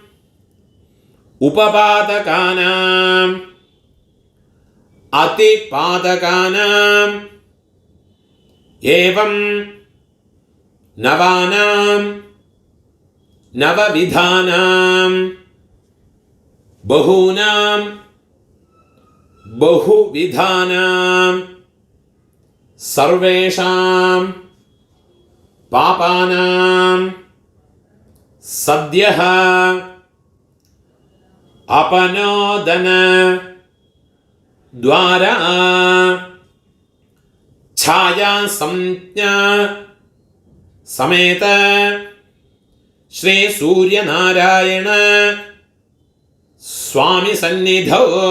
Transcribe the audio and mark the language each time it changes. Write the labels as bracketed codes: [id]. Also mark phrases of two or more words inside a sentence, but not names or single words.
[sa] उपपातकानां अतिपातकानां एवं नवानां नवविधानां बहूनां बहुविधानां सर्वेषां पापानां സദ്യഃ അപനോദന ദ്വാര ഛായാ സംജ്ഞ സമേത ശ്രീ സൂര്യനാരായണ സ്വാമി സന്നിധൗ